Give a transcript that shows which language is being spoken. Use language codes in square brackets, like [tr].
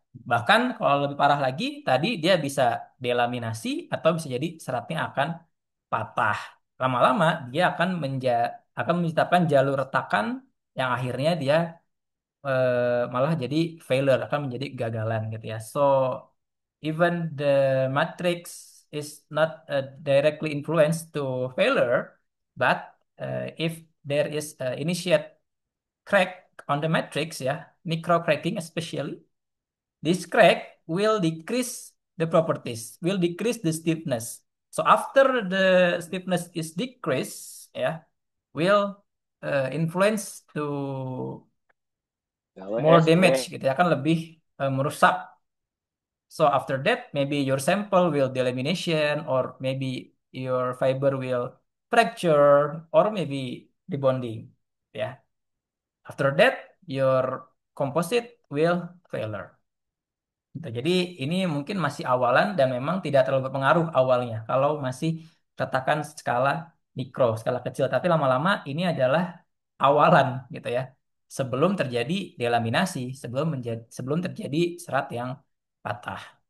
[id] Bahkan kalau lebih parah lagi, tadi dia bisa delaminasi atau bisa jadi seratnya akan patah. Lama-lama dia akan menciptakan jalur retakan yang akhirnya dia malah jadi failure, akan menjadi gagalan gitu ya. [en] So even the matrix is not directly influenced to failure, but if there is initiate crack on the matrix, ya, micro cracking especially, this crack will decrease the properties, will decrease the stiffness. So after the stiffness is decreased, ya, will influence to more damage [id] gitu ya, kan lebih merusak. [en] So after that, maybe your sample will delamination, or maybe your fiber will fracture, or maybe rebonding. Ya, after that, your composite will failure. [id] Gitu. Jadi ini mungkin masih awalan dan memang tidak terlalu berpengaruh awalnya. Kalau masih retakan skala mikro, skala kecil. Tapi lama-lama ini adalah awalan gitu ya. Sebelum terjadi delaminasi, sebelum terjadi serat yang patah.